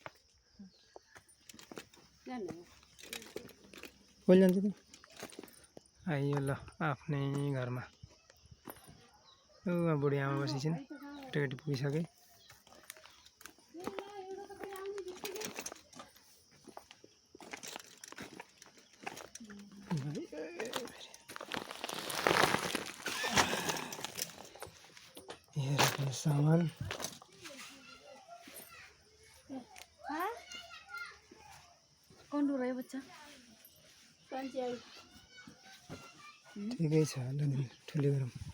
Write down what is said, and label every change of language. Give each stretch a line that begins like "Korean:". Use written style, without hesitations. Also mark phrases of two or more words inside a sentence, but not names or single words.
Nepali: कहिले जान्छ त आइयो ल आफ्नै घरमा बुढी आमा बसिछन् टिकट पुगिसके सामान
Hindi: कौन रो रहा है बच्चा
Nepali: ठिकै छ ल ठुलो गरौँ